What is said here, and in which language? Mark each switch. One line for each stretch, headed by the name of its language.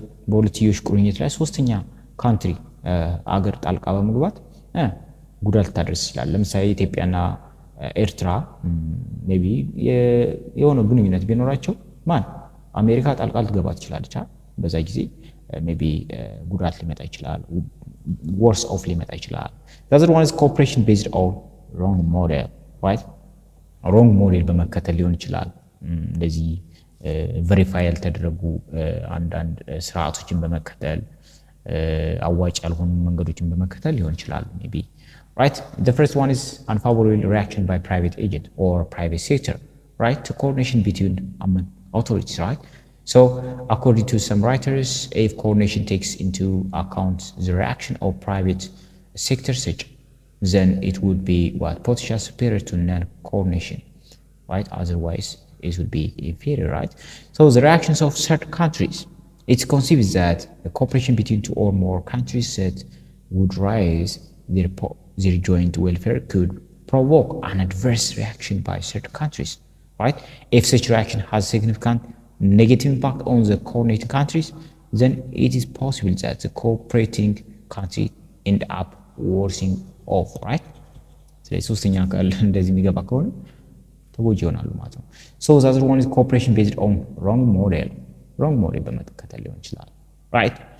Amharic: በሁለትዮሽ ቁርኝት ላይ ሶስተኛ ካንትሪ አገር ጣልቃ በመግባት ጉዳት ታደርስ ይችላል። ለምሳሌ ኢትዮጵያና ኤርትራ ሜቢ የሆነ ግንኙነት ቢኖራቸው አሜሪካ ጣልቃ ልትገባ ትችላለች። በዛ ጊዜ ሜቢ ጉዳት ሊመጣ ይችላል፣ worse off ሊመጣ ይችላል።
English: the other one is cooperation based on wrong model, right?
Amharic: wrong model በመከተል ሊሆን ይችላል። እንደዚህ ቬሪፋይ ያልተደረጉ አንዳንድ ስርዓቶችን በመከተል አዋጭ ያልሆኑ መንገዶችን በመከተል ሊሆን ይችላል maybe, right?
English: The first one is unfavorable reaction by private agent or private sector, right, to coordination between authorities, right? So according to some writers, if coordination takes into account the reaction of private sector such, then it would be what potential superior to non-coordination, right? Otherwise, it would be inferior, right? So the reactions of certain countries, it's conceived that the cooperation between two or more countries that would raise their joint welfare could provoke an adverse reaction by certain countries, right? If such reaction has significant negative impact on the coordinating countries, then it is possible that the cooperating country end up worsening off, right?
Amharic: ስለዚህ ሶስተኛ ቃል እንደዚህ የሚገባ ከሆነ ተጎጂ ይሆናሉ ማለት ነው።
English: So the other one is cooperation based on wrong model
Amharic: በመከተል ሊሆን ይችላል, right?